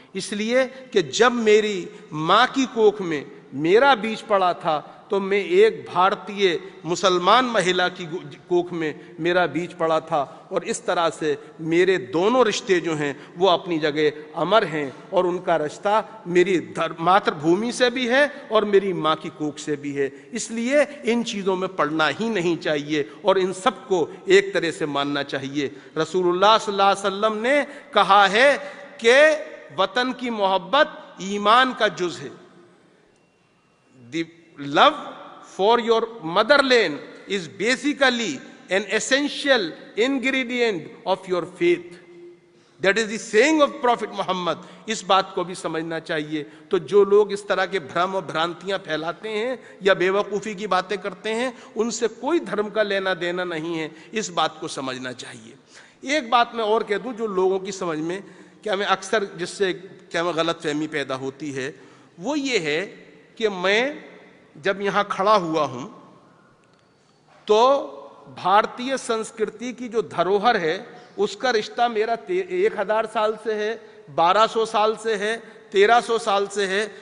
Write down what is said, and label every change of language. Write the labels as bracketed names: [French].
[Hindi] इसलिए कि जब मेरी मां की कोख में मेरा बीज पड़ा था तो मैं एक भारतीय मुसलमान महिला की कोख में मेरा बीज पड़ा था, और इस तरह से मेरे दोनों रिश्ते जो हैं वो अपनी जगह अमर हैं, और उनका रिश्ता मेरी मातृभूमि से भी है और मेरी माँ की कोख से भी है। इसलिए इन चीज़ों में पड़ना ही नहीं चाहिए और इन सबको एक तरह से मानना चाहिए। रसूलुल्लाह सल्लल्लाहु अलैहि वसल्लम ने कहा है कि वतन की मोहब्बत ईमान का जुज़ है। [English] The love for your motherland is basically an essential ingredient of your faith. That is the saying of Prophet Muhammad. [Hindi] इस बात को भी समझना चाहिए। तो जो लोग इस तरह के भ्रम और भ्रांतियां फैलाते हैं या बेवकूफ़ी की बातें करते हैं, उनसे कोई धर्म का लेना देना नहीं है, इस बात को समझना चाहिए। एक बात मैं और कह दूं जो लोगों की समझ में क्या मैं अक्सर जिससे क्या मैं गलत फहमी पैदा होती है, वो ये है कि मैं जब यहाँ खड़ा हुआ हूँ तो भारतीय संस्कृति की जो धरोहर है उसका रिश्ता मेरा 1000 साल से है, 1200 साल से है, 1300 साल से है।